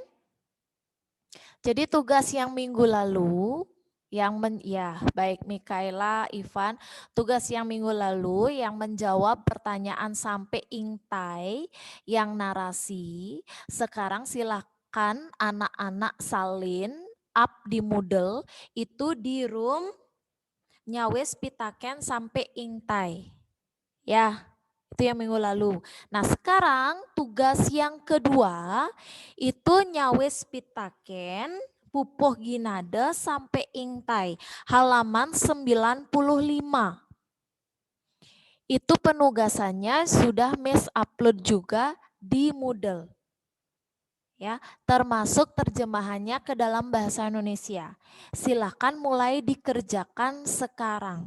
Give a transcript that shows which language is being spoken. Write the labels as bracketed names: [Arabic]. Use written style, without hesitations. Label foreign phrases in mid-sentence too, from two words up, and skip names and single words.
[Indonesian] Jadi tugas yang minggu lalu ya baik Mikaela, Ivan, tugas yang minggu lalu yang menjawab pertanyaan sampai ingtai yang narasi, sekarang silakan anak-anak salin up di Moodle itu di room [Balinese] nyawes pitaken [Indonesian] sampai ingtai. Ya, itu yang minggu lalu. Nah, sekarang tugas yang kedua itu [Balinese] nyawes pitaken [Indonesian] pupuh ginade sampai ingtai. Halaman 95. Itu penugasannya sudah Miss upload juga di Moodle. Ya, termasuk terjemahannya ke dalam bahasa Indonesia. Silakan mulai dikerjakan sekarang.